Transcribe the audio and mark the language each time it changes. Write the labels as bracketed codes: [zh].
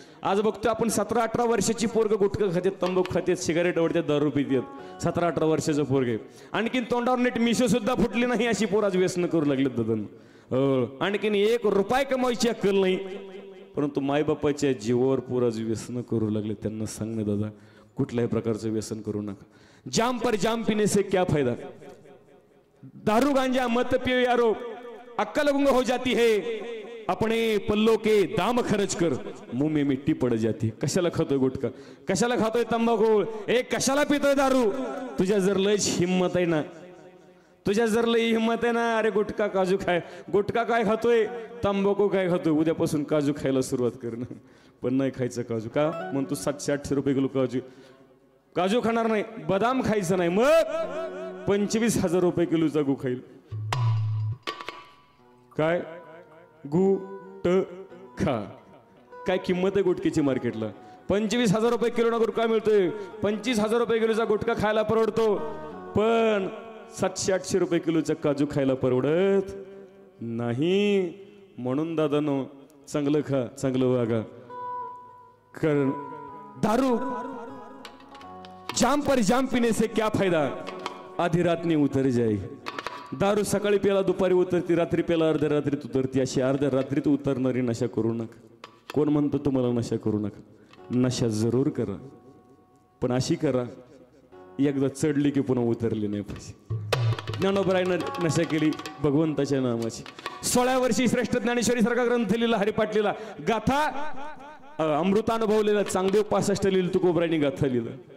[mr] आज बघतो आपण 17-18 वर्षाची पोरग गुटखा खात्यात, तंबाखू खात्यात, सिगारेट आवडतात, दारू पितात. 17-18 वर्षाचं पोरग आहे. आणखीन तोंडावर नीट मिशो सुद्धा फुटली नाही अशी पोर आज व्यसन करू लागलेत दादा. आणखीन 1 रुपया कमायची अक्कल नाही, परंतु मायबापाच्या जीवावर पोर आज व्यसन करू लागले. त्यांना सांगणे दादा, कुठल्याही प्रकारचं व्यसन करू नका. [hi] जाम पर जाम पीने से क्या फायदा, दारू गांजा मत पियो यारो, अक्कल गुंग हो जाती है, अपने पल्लों के दाम खर्च कर, मुंह में मिट्टी पड़ जाती. [mr] कशाला खातोय गुटखा, कशाला खातोय तंबाखू, कशाला पितोय दारू? तुझ्या जर लयच हिम्मत आहे ना, तुझ्या जर लई हिम्मत आहे ना, अरे गुटखा काजू खाय. गुटखा काय खातोय, तंबाखू काय खातोय, उद्यापासून काजू खायला सुरुवात कर ना. पण नाही खायचं काजू का? म्हणतो 700-800 रुपये किलो काजू खाणार नाही. बदाम खायचं नाही, मग 25,000 रुपये किलोचा गु खाईल. काय गुटखा, काय किंमत आहे गुटख्याची मार्केटला? 25,000 रुपये किलो ना गुटखा मिळतोय. 25,000 रुपये किलोचा गुटखा खायला परवडतो, पण 700-800 रुपये किलोचा काजू खायला परवडत नाही. म्हणून दादानो चांगलं खा, चांगलं वागा. कारण दारू [hi] जाम पर जाम पीने से क्या फायदा, आधी रात में उतर जाए. [mr] दारू सकाळी प्याला दुपारी उतरती, रात्री प्याला अर्ध्या रात्रीत उतरती. अशी अर्ध्या रात्रीत उतरणारी नशा करू नका. कोण म्हणतो तुम्हाला नशा करू नका? नशा जरूर करा, पण अशी करा एकदा चढली की पुन्हा उतरली नाही पाहिजे. ज्ञानोबरायनं नशा केली भगवंताच्या नामाची. 16 वर्षी श्रेष्ठ ज्ञानेश्वरी सारखा ग्रंथ लिहिला, हरिपाठ लिहिला, गाथा अमृतानुभव लिहिला, चांगदेव 65 लिहिलं, तुकोबरायनी गाथा लिहिलं.